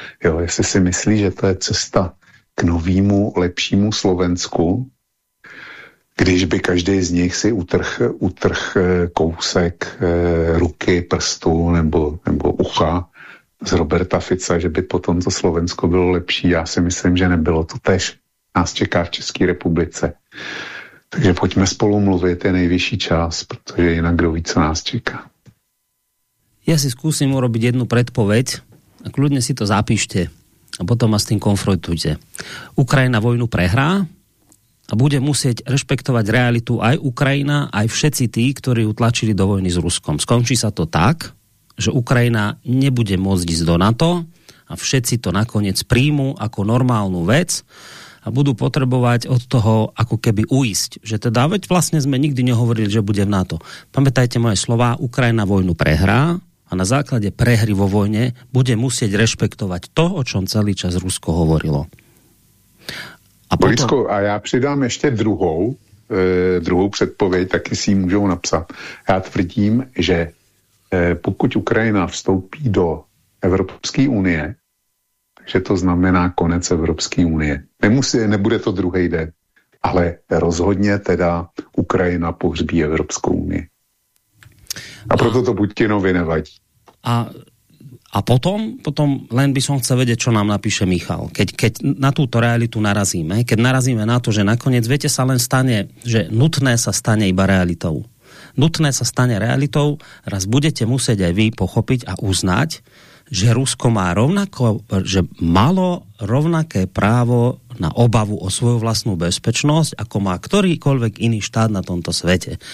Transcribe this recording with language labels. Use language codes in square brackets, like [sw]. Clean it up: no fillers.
[cs] Jo, jestli si myslí, že to je cesta k novému lepšímu Slovensku, když by každý z nich si utrh kousek ruky, prstu nebo ucha z Roberta Fica, že by potom to Slovensko bylo lepší. Já si myslím, že nebylo. To tež nás čeká v České republice. Takže [sk] poďme [cs] spolu mluvit, je nejvyšší čas, [sk] pretože inak [cs] kdo ví, co nás čeká. [sk] Ja si skúsim urobiť jednu predpoveď a kľudne si to zapíšte a potom ma s tým konfrontujte. Ukrajina vojnu prehrá, a bude musieť rešpektovať realitu aj Ukrajina, aj všetci tí, ktorí utlačili do vojny s Ruskom. Skončí sa to tak, že Ukrajina nebude môcť ísť do NATO a všetci to nakoniec príjmú ako normálnu vec a budú potrebovať od toho ako keby uísť. Že teda veď vlastne sme nikdy nehovorili, že bude v NATO. Pamätajte moje slová, Ukrajina vojnu prehrá a na základe prehry vo vojne bude musieť rešpektovať to, o čom celý čas Rusko hovorilo. A potom... Borisko, a ja pridám ešte druhou predpoveď, [cs] taky [sk] si môžu napsať. [cs] Ja tvrdím, že pokud Ukrajina vstoupí do Evropské unie, takže to znamená konec Evropské unie. Nebude to druhý den, ale rozhodně teda Ukrajina pohřbí Evropskou unii. A proto to Putinovi nevadí. [sk] A potom len by som chcel vedieť, čo nám napíše Michal. Keď na túto realitu narazíme, keď narazíme na to, že nakoniec, viete, sa len stane, že nutné sa stane iba realitou. Nutné sa stane realitou, raz budete musieť aj vy pochopiť a uznať, že Rusko má rovnako, že malo rovnaké právo na obavu o svoju vlastnú bezpečnosť, ako má ktorýkoľvek iný štát na tomto svete.